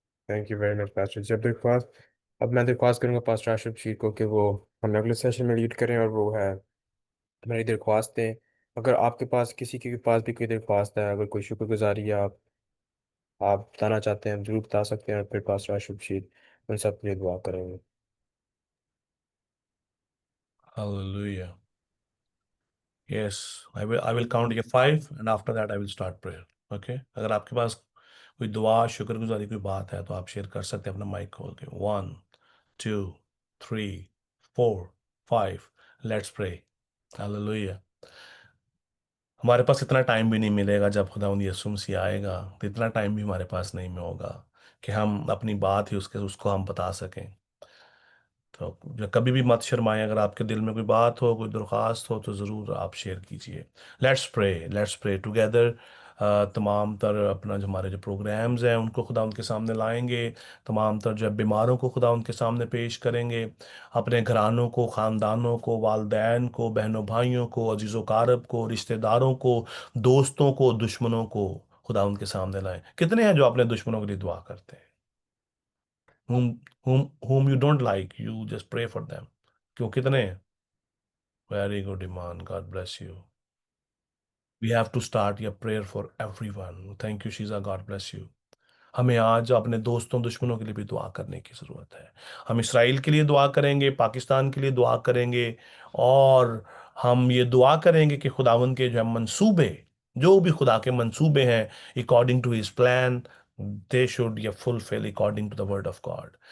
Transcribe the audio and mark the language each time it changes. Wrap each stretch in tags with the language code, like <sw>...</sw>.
<hi>Thank you very much pastor जी। अब मैं दरख्वास्त करूंगा पास्टर आशिफ शीर को कि वो हमें अगले सेशन में लीड करें, और वो है हमारी दरख्वास्तें। अगर आपके पास किसी के पास भी कोई दरख्वास्त है, अगर कोई शुक्रगुजारी या आप बताना चाहते हैं हम जरूर बता सकते हैं, और फिर पास्टर आशुब शीर उन सब के लिए दुआ करेंगे।</hi> <en>Hallelujah. Yes, I will count ये 5 and after that I will start prayer. Okay?</en> <hi>अगर आपके पास कोई दुआ शुक्रगुजारी कोई बात है तो आप शेयर कर सकते हैं अपना माइक खोल के।</hi> <en>1 2 3 4 5 let's pray. Hallelujah.</en> <hi>हमारे पास इतना टाइम भी नहीं मिलेगा जब खुदावंद यीशु मसीह आएगा, तो इतना टाइम भी हमारे पास नहीं में होगा कि हम अपनी बात ही उसको हम बता सकें। तो कभी भी मत शर्माएं, अगर आपके दिल में कोई बात हो, कोई दरख्वास्त हो तो ज़रूर आप शेयर कीजिए।</hi> <en>Let's pray together.</en> <hi>तमाम तर अपना जो हमारे जो प्रोग्राम्स हैं उनको खुदा उनके सामने लाएंगे। तमाम तर जो बीमारों को खुदा उनके सामने पेश करेंगे। अपने घरानों को, ख़ानदानों को, वालदैन को, बहनों भाइयों को, अजीज़ो कारब को, रिश्तेदारों को, दोस्तों को, दुश्मनों को खुदा उनके सामने लाएं। कितने हैं जो अपने दुश्मनों के लिए दुआ करते हैं?</hi> <en>whom you don't like, you just pray for them।</en> <hi>क्यों? कितने?</hi> <en>Very good Iman, God bless you. We have to start your prayer for everyone. Thank you Sheeja, God bless you.</en> <hi>हमें आज अपने दोस्तों दुश्मनों के लिए भी दुआ करने की ज़रूरत है। हम इसराइल के लिए दुआ करेंगे, पाकिस्तान के लिए दुआ करेंगे, और हम ये दुआ करेंगे कि खुदावंद के जो है मंसूबे, जो भी खुदा के मंसूबे हैं</hi> <en>According to his plan, they should ये fulfil according to the word of God.</en>